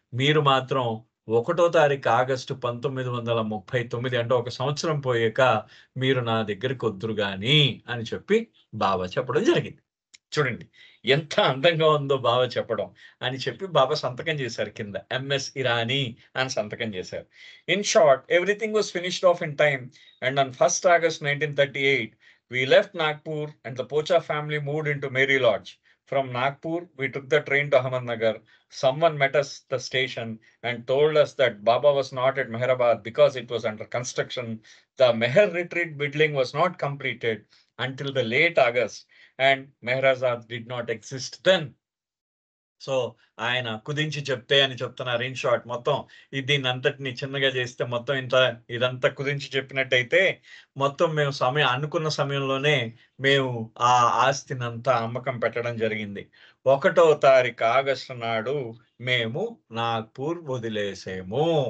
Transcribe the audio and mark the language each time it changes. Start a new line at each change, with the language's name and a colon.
Telugu: మీరు మాత్రం 1 తారీఖు ఆగస్టు 1939 అంటే ఒక సంవత్సరం పోయాక మీరు నా దగ్గరకొద్దురు గాని అని చెప్పి బాబా చెప్పడం జరిగింది. చూడండి ఎంత అందంగా ఉందో బాబా చెప్పడం అని చెప్పి బాబా సంతకం చేశారు కింద. ఎంఎస్ ఇరానీ అని సంతకం చేశారు.
English: In short everything was finished off in time and on 1st August 1938 we left Nagpur and the Pocha family moved into Mary Lodge. From Nagpur, we took the train to Ahmednagar. Someone met us at the station and told us that Baba was not at Mehrabad because it was under construction. The Meher retreat building was not completed until the late August and Mehrazad did not exist then.
Telugu: So, ఆయన కుదించి చెప్తే అని చెప్తున్నారు.
English: in short
Telugu: మొత్తం దీన్నంతటిని చిన్నగా చేస్తే మొత్తం ఇదంతా కుదించి చెప్పినట్టయితే, మొత్తం మేము అనుకున్న సమయంలోనే మేము ఆ ఆస్తినంతా అమ్మకం పెట్టడం జరిగింది. 1 తారీఖు ఆగస్టు నాడు మేము నాగ్‌పూర్ వదిలేసాము.